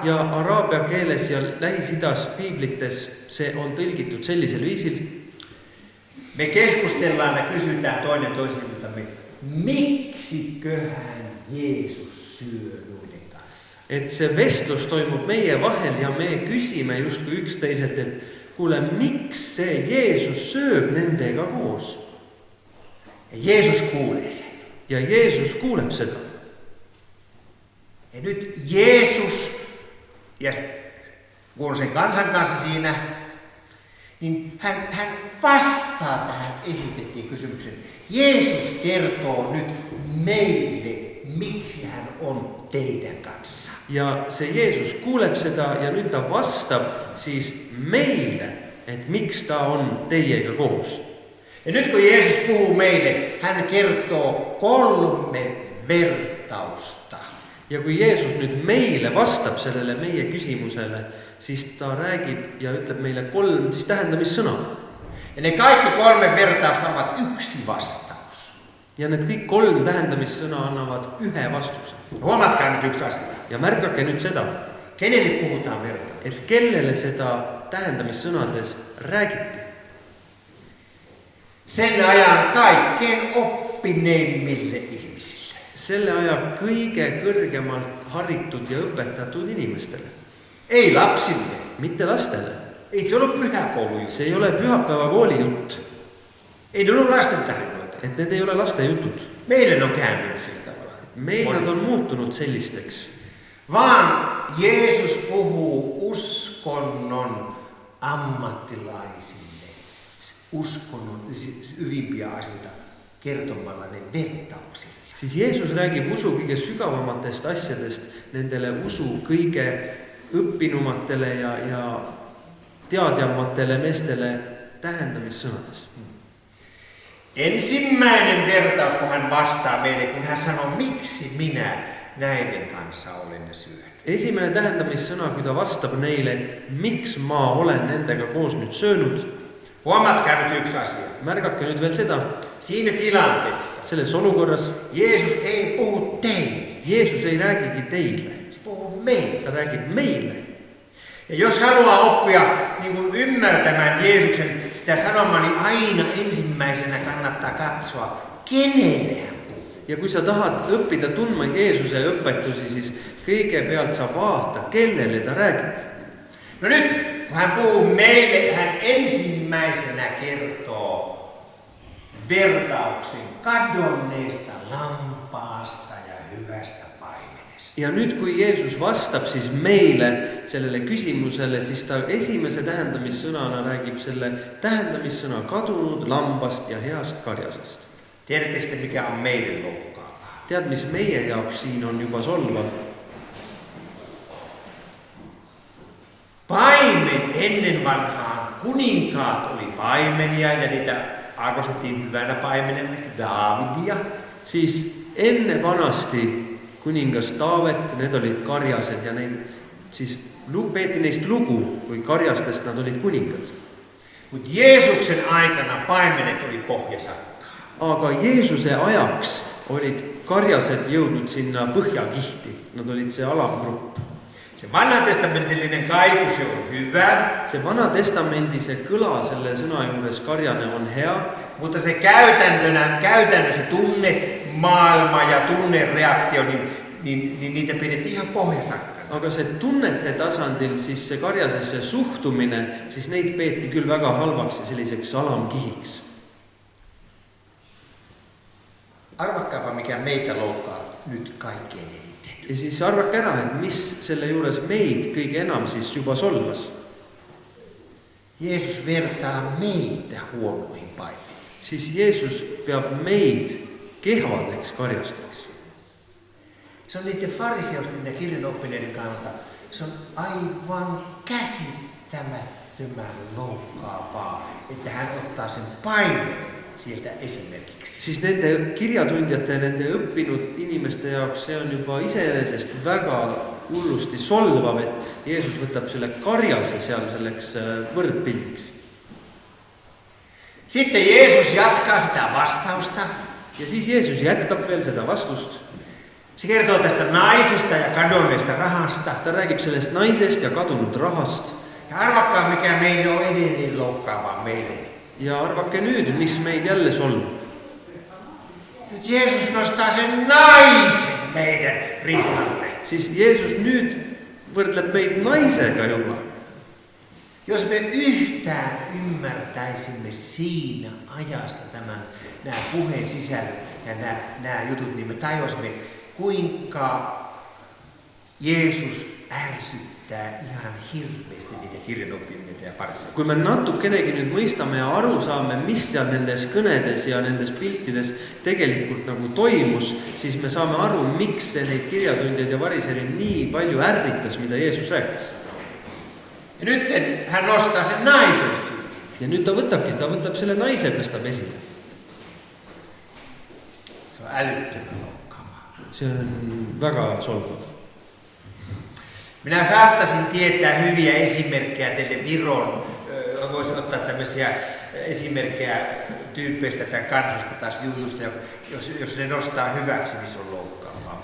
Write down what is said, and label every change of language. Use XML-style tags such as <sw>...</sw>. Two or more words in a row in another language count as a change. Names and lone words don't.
<et>Ja araabia keeles ja Lähis-Idas piiblites se on tõlgitud sellisel viisil.</et> <fi>Me keskustellaan ja kysytään toinen toisiltamme, miksiköhän Jeesus syö noiden kanssa?</fi> <et>Et see vestlus toimub meie vahel ja me küsime justkui üksteiselt, et kuule, miks see Jeesus sööb nendega koos?</et> <fi>Ja Jeesus kuulee sen.</fi> <et>Ja Jeesus kuuleb seda.</et> <fi>Ja nyt Jeesus, ja kun on sen kansan kanssa siinä, niin hän vastaa tähän esitettiin kysymykseen. Jeesus kertoo nyt meille, miksi hän on teidän kanssa.</fi> <et>Ja se Jeesus kuuleb seda ja nüüd ta vastab siis meile, et miks ta on teiega koos.</et> <fi>Ja nyt kun Jeesus puhuu meille, hän kertoo 3 vertausta.</fi> <et>Ja kui Jeesus nüüd meile vastab sellele meie küsimusele, siis ta räägib ja ütleb meile 3 siis tähendamissõna.</et> <fi>Ja ne kaikki 3 vertausta ovat yksi vastaus.</fi> <et>Ja need kõik 3 tähendamissõna annavad ühe vastuse.</et> <fi>Huomatkaa nyt yksi asia.</fi> <et>Ja märgake nüüd seda,</et> <fi>Kenelle puhutaan vertaus?</fi> <et>et kellele seda tähendamissõnades räägiti.</et> <fi>Sen ajan kaikkein oppineimmille ihmisille.</fi> <et>Selle aja kõige kõrgemalt haritud ja õpetatud inimestele.</et> <fi>Ei lapsille.</fi> <et>Mitte lastele.</et> <fi>Ei se ollut pyhäkoulu.</fi> <et>See ei ole pühapäevakooli jutt.</et> <fi>Ei ne ollut lastentarinoita.</fi> <et>Et need ei ole laste jutud.</et> <fi>Meille on kääntynyt sillä tavalla.</fi> <et>Meil nad on muutunud sellisteks.</et> <fi>Vaan Jeesus puhuu uskonnon ammattilaisille. Uskonnon yvimpiä asioita kertomalla ne vertauksilla.</fi> <et>Siis Jeesus räägib usu kõige sügavamatest asjadest nendele usu kõige õppinumatele ja teadjamatele meestele tähendamissõnades.</et> <fi>Ensimmäinen vertaus, kun hän vastaa meille, kun hän sanoo, miksi minä näiden kanssa olen ja syön.</fi> <et>Esimene tähendamissõna, kui ta vastab neile, et miks ma olen nendega koos nüüd söönud.</et> <fi>Huomatkaa nyt yksi asia.</fi> <et>Märgake nüüd veel seda.</et> <fi>Siinä tilanteessa</fi> <et>Selles olukorras</et> <fi>Jeesus ei puhu teille.</fi> <et>Jeesus ei räägigi teille.</et> <fi>Se puhuu meille.</fi> <et>Ta räägib meille.</et> <fi>Ja jos haluaa oppia niin kuin ymmärtämään Jeesuksen sitä sanomaa, niin aina ensimmäisenä kannattaa katsoa, kenelle hän puhuu.</fi> <et>Ja kui sa tahad õppida tundma Jeesuse õpetusi, siis kõigepealt sa vaata, kellele ta räägib.</et> <fi>No nyt, kun hän puhuu meille, hän ensimmäisenä kertoo vertauksen kadonneesta lampaasta ja hyvästä paimenesta.</fi> <et>Ja nüüd, kui Jeesus vastab siis meile sellele küsimusele, siis ta esimese tähendamissõnana räägib selle tähendamissõna kadunud lambast ja heast karjasest.</et> <fi>Tiedättekö te, mikä on meille loukkaavaa?</fi> <et>Tead, mis meie jaoks siin on juba solvav?</et> <fi>Paimen ennen vanhaan kuninkaat oli paimenia ja niitä arvostettiin hyvänä paimenena Daavidia.</fi> <et>Siis enne vanasti kuningas Taavet, need olid karjased ja neid siis peeti neist lugu, kui karjastest nad olid kuningad.</et> <fi>Mutta Jeesuksen aikana paimenet oli pohjasakka.</fi> <et>Aga Jeesuse ajaks olid karjased jõudnud sinna põhjakihti. Nad olid see alamgrupp.</et> <fi>Se vanhatestamentillinen kaiku, se on hyvä.</fi> <et>See vana testamendi see kõla selle sõna juures karjane on hea.</et> <fi>Mutta se käytännössä tunnemaailma ja tunnereaktio, niin niitä pidettiin ihan pohjasakkana.</fi> <et>Aga see tunnete tasandil siis see karjasesse suhtumine, siis neid peeti küll väga halvaks ja selliseks alamkihiks.</et> <fi>Arvakkaapa, mikä meitä loukkaa nyt kaikkein eniten.</fi> <et>Ja siis arvake ära, et mis selle juures meid kõige enam siis juba solvas.</et> <fi>Jeesus vertaa meitä huonoihin paimeniin.</fi> <et>Siis Jeesus peab meid kehvadeks karjasteks.</et> <fi>Se on niiden fariseusten ja kirjanoppineiden kannalta, se on aivan käsittämättömän loukkaavaa, että hän ottaa sen paimenen sieltä esimerkiksi.</fi> <et>Siis nende kirjatundjate ja nende õppinud inimeste jaoks see on juba iseenesest väga hullusti solvav, et Jeesus võtab selle karjase seal selleks võrdpildiks.</et> <fi>Sitten Jeesus jatkaa sitä vastausta.</fi> <et>Ja siis Jeesus jätkab veel seda vastust.</et> <fi>Se kertoo tästä naisesta ja kadonneesta rahasta.</fi> <et>Ta räägib sellest naisest ja kadunud rahast.</et> <fi>Ja arvakkaa, mikä meille on edelleen loukkaavaa meille.</fi> <et>Ja arvake nüüd, mis meid jälle solvab.</et> <fi>Jeesus nostaa sen naisen meidän rinnalle.</fi> <et>Siis Jeesus nüüd võrdleb meid naisega juba.</et> <fi>Jos me yhtään ymmärtäisimme siinä ajassa nämä puheen sisällöt ja nämä jutut, niin me tajuisimme, kuinka Jeesus ärsyttää ihan hirveästi niitä kirjanoppineita ja fariseuksia.</fi> <et>Kui me natukenegi nüüd mõistame ja aru saame, mis seal nendes kõnedes ja nendes piltides tegelikult nagu toimus, siis me saame aru, miks see neid kirjatundjaid ja fariseid nii palju ärritas, mida Jeesus rääkis.</et> <fi>Ja nyt hän nostaa sen naisen siihen.</fi> <et>Ja nüüd ta võtab selle naise, tõstab esile.</et> <fi>Se on älyttömän loukkaavaa.</fi> <et>See on väga solvav.</et> <fi>Minä saattaisin tietää hyviä esimerkkejä teille Viron. Voisin ottaa tämmöisiä esimerkkejä tyyppeistä tai kansasta tai jutusta, jos ne nostaa hyväksi, niin se on loukkaavaa.</fi>